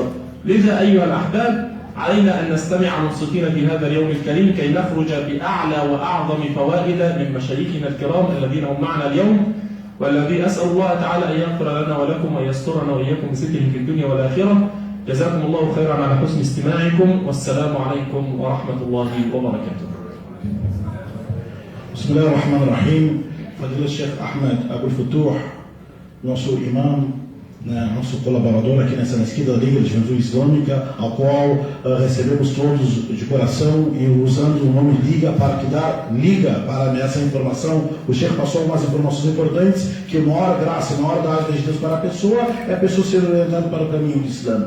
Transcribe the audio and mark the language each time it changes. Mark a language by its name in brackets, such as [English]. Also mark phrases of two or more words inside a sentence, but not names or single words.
[Arabic] لذا أيها الأحباب، علينا أن نستمع منصتين في هذا اليوم الكريم كي نخرج بأعلى وأعظم فوائد من مشايخنا الكرام الذين هم معنا اليوم، والذي أسأل الله تعالى أن يغفر لنا ولكم وأن يسترنا وإياكم بستره في الدنيا والآخرة. جزاكم الله خيرا على حسن استماعكم، والسلام عليكم ورحمة الله وبركاته. بسم الله الرحمن الرحيم. [Portuguese] Fadila Sheikh Ahmed Abul Futuh, nosso imam, nosso colaborador aqui nessa mesquita da Liga de Juventude Islâmica, ao qual recebemos todos de coração, e usando o nome Liga para essa informação. O Sheikh passou umas informações importantes, que na hora graça, na hora da dádiva de Deus para a pessoa, é a pessoa ser orientada para o caminho do Islã.